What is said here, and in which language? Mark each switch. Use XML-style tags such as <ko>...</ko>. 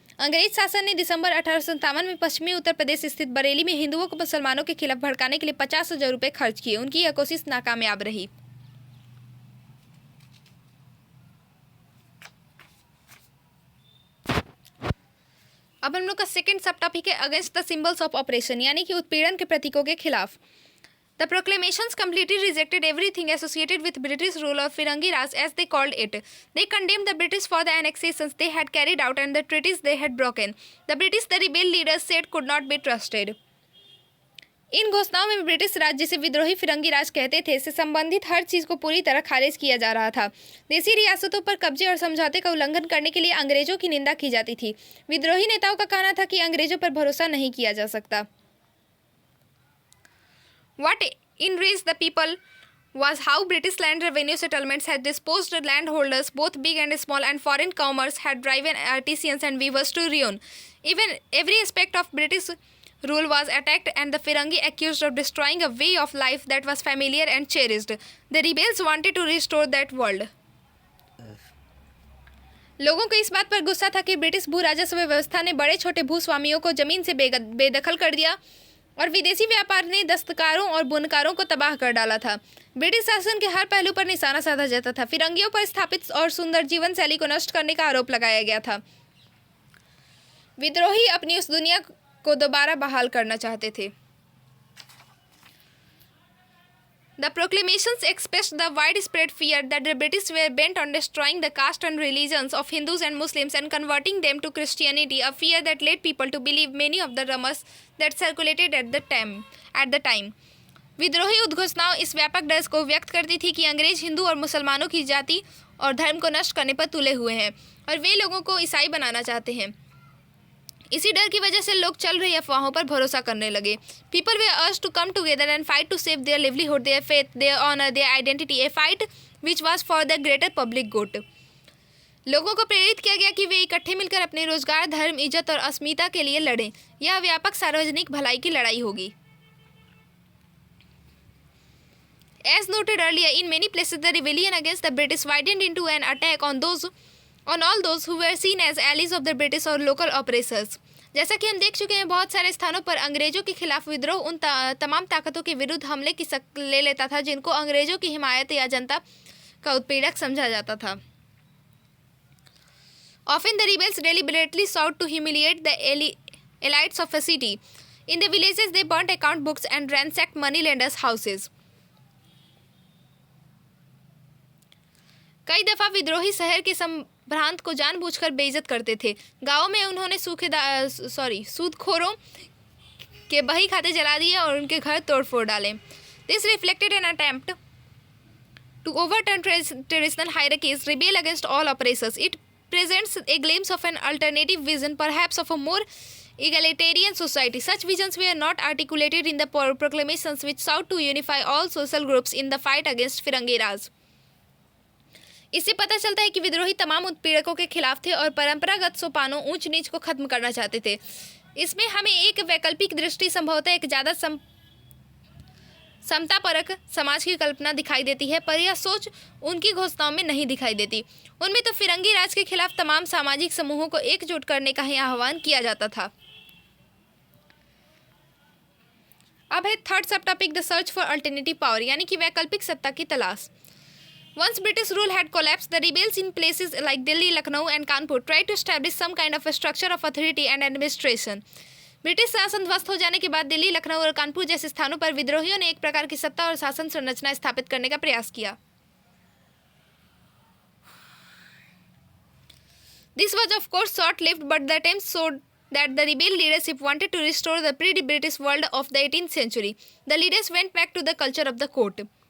<hi>अंग्रेज शासन ने दिसंबर 1857 में पश्चिमी उत्तर प्रदेश स्थित बरेली में हिंदुओं को मुसलमानों के खिलाफ भड़काने के लिए 50,000 रुपये खर्च किए। उनकी यह कोशिश नाकामयाब रही। अब हम लोग का</hi> <en>second subtopic</en> <hi>है</hi> <en>against the symbols of oppression,</en> <hi>यानी कि उत्पीड़न के प्रतीकों के खिलाफ।</hi> <en>The proclamations completely rejected everything associated with British rule of Firangi Raj, as they called it. They condemned the British for the annexations they had carried out and the treaties they had broken. The British, the rebel leaders said, could not be trusted.</en> <hi>इन घोषणाओं में British राज, जिसे विद्रोही फिरंगी राज कहते थे, से संबंधित हर चीज को पूरी तरह खारिज किया जा रहा था। देसी रियासतों पर कब्जे और समझौते का उल्लंघन करने के लिए अंग्रेजों की निंदा की जाती थी। विद्रोही नेताओं का कहना था कि अंग्रेजों पर भरोसा नहीं किया जा सकता।</hi> <en>What enraged the people was how British land revenue settlements had disposed landholders, both big and small, and foreign commerce had driven artisans and weavers to ruin. Even every aspect of British rule was attacked and the Firangi accused of destroying a way of life that was familiar and cherished. The rebels wanted to restore that world.</en> <hi>लोगों को इस बात पर गुस्सा था कि British भू राजस्व व्यवस्था ने बड़े छोटे भूस्वामियों को जमीन से बेदखल कर दिया और विदेशी व्यापार ने दस्तकारों और बुनकारों को तबाह कर डाला था। ब्रिटिश शासन के हर पहलू पर निशाना साधा जाता था। फिरंगियों पर स्थापित और सुंदर जीवन शैली को नष्ट करने का आरोप लगाया गया था। विद्रोही अपनी उस दुनिया को दोबारा बहाल करना चाहते थे।</hi> <en>The proclamations expressed the widespread fear that the British were bent on destroying the caste and religions of Hindus and Muslims and converting them to Christianity, a fear that led people to believe many of the rumors that circulated at the time.</en> <hi>विद्रोही उद्घोषणाओं इस व्यापक डर को व्यक्त करती थी कि अंग्रेज हिंदू और मुसलमानों की जाति और धर्म को नष्ट करने पर तुले हुए हैं और वे लोगों को ईसाई बनाना चाहते हैं। इसी डर की वजह से लोग चल रही अफवाहों पर भरोसा करने लगे।</hi> <en>People were urged to come together and fight to save their livelihood, their faith, their honor, their identity, a fight which was for the greater public good.</en> <hi>लोगों को प्रेरित किया गया कि वे इकट्ठे मिलकर अपने रोजगार, धर्म, इज्जत और अस्मिता के लिए लड़ें। यह व्यापक सार्वजनिक भलाई की लड़ाई होगी।</hi> <en>As noted earlier, in many places the rebellion against the British widened into an attack on all those who were seen as allies of the British or local oppressors.</en> <hi>जैसा कि हम देख चुके हैं, बहुत सारे स्थानों पर अंग्रेजों के खिलाफ विद्रोह उन तमाम ताकतों के विरुद्ध हमले की शक्ल ले लेता था जिनको अंग्रेजों की हिमायत या जनता का उत्पीड़क समझा जाता था।</hi> <en>Often the rebels deliberately sought to humiliate the elites of a city. In the villages they burnt account books and ransacked moneylenders' houses.</en> <hi>कई दफा विद्रोही शहर के प्रांत को जानबूझकर बेइज्जत करते थे। गाँव में उन्होंने सूदखोरों के बही खाते जला दिए और उनके घर तोड़-फोड़ डाले।</hi> <en>This reflected an attempt to overturn traditional hierarchies, rebel against all oppressors. It presents a glimpse of an alternative vision, perhaps of a more egalitarian society. Such visions were not articulated in the proclamations which sought to unify all social groups in the fight against Firangi Raj.</en> <hi>इससे पता चलता है कि विद्रोही तमाम उत्पीड़कों के खिलाफ थे और परंपरागत सोपानों ऊंच नीच को खत्म करना चाहते थे। इसमें हमें एक वैकल्पिक दृष्टि, संभवतः एक ज़्यादा समतापरक समाज की कल्पना दिखाई देती है, पर यह सोच उनकी घोषणाओं में नहीं दिखाई देती। उनमें तो फिरंगी राज के खिलाफ तमाम सामाजिक समूहों को एकजुट करने का ही आह्वान किया जाता था। अब है</hi> <en>third sub topic, the search for alternative power,</en> <hi>यानी कि वैकल्पिक सत्ता की तलाश।</hi> <en>Once British rule had collapsed, the rebels in places like Delhi, Lucknow and Kanpur tried to establish some kind of a structure of authority and administration.</en> <hi>British शासन ध्वस्त हो जाने के बाद दिल्ली, लखनऊ और कानपुर जैसे स्थानों पर विद्रोहियों ने एक प्रकार की सत्ता और शासन संरचना स्थापित करने का प्रयास किया।</hi> <en>This was of course short-lived, but the attempt showed that the rebel leadership wanted to restore the pre-British world of the 18th century. The leaders went back to the culture of the court.</en>